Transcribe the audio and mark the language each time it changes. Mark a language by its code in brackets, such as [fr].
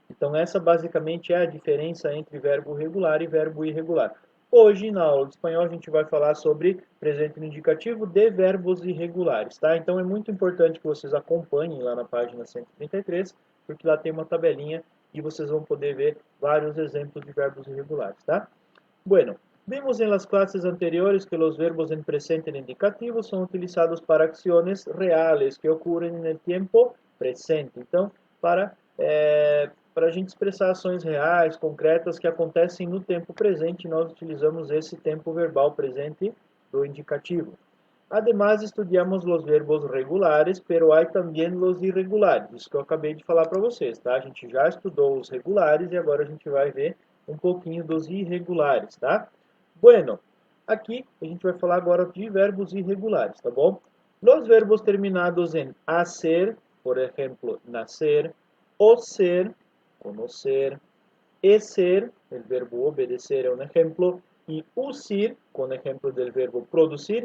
[pt] Então, essa basicamente é a diferença entre verbo regular e verbo irregular. Hoje, na aula de espanhol, a gente vai falar sobre presente no indicativo de verbos irregulares, tá? Então, é muito importante que vocês acompanhem lá na página 133, porque lá tem uma tabelinha e vocês vão poder ver vários exemplos de verbos irregulares, tá? [es] Bueno, vimos en las clases anteriores que los verbos en presente en indicativo son utilizados para acciones reales que ocurren en el tiempo presente. [pt] Então, para a gente expressar ações reais, concretas, que acontecem no tempo presente, nós utilizamos esse tempo verbal presente do indicativo. [es] Además, estudiamos os verbos regulares, pero hay también los irregulares. [pt] Isso que eu acabei de falar para vocês, tá? A gente já estudou os regulares e agora a gente vai ver um pouquinho dos irregulares, tá? Bueno, aqui a gente vai falar agora de verbos irregulares, tá bom? [es] Los verbos terminados [pt] em hacer, por exemplo, nascer, o ser, conocer, e ser, o verbo obedecer é um exemplo, e usir, com exemplo do verbo produzir.